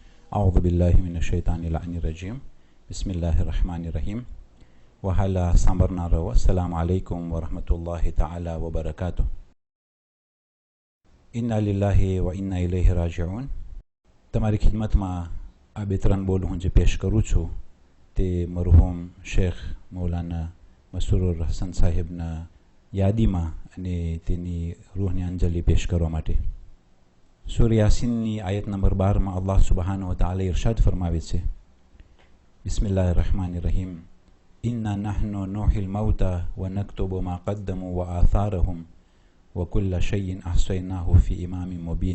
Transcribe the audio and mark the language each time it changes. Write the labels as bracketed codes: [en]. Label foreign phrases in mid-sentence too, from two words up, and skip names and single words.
[ar] أعوذ بالله من الشيطان اللعين الرجيم بسم الله الرحمن الرحيم وهلا صبرنا رو السلام عليكم ورحمة الله تعالى وبركاته إنا لله وإنا إليه راجعون [gu] તમારી ખિદમતમાં આ બે ત્રણ બોલ હું જે પેશ કરું છું તે મરહૂમ શેખ મૌલાના મસરૂર હસન સાહેબના યાદીમાં અને તેની રૂહની અંજલિ પેશ કરવા માટે. સૂર યાસીનની આયત નંબર 12 માં [ar] الله سبحانه وتعالى [gu] ઇરશાદ ફરમાવે છે, [ar] بسم الله الرحمن الرحيم إنا نحن نحيي الموتى ونكتب ما قدموا وآثارهم وكل شيء أحصيناه في إمام مبين.